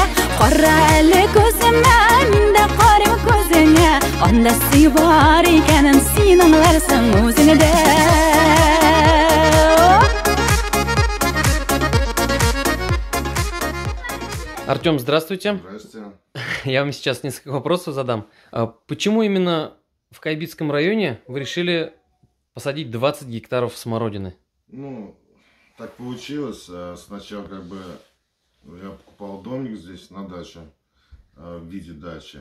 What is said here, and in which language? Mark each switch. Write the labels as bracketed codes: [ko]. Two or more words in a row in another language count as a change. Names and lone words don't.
[tt] Кара әле күземә, мин дә карыйм күзеңә. Анда сый бар икәнен син аңларсың үзеңдә. [ru] Артем, здравствуйте. Здравствуйте. Я вам сейчас несколько вопросов задам. Почему именно в Кайбицком районе вы решили посадить 20 гектаров смородины? Ну, так получилось. Сначала я покупал домик здесь на даче, в виде дачи.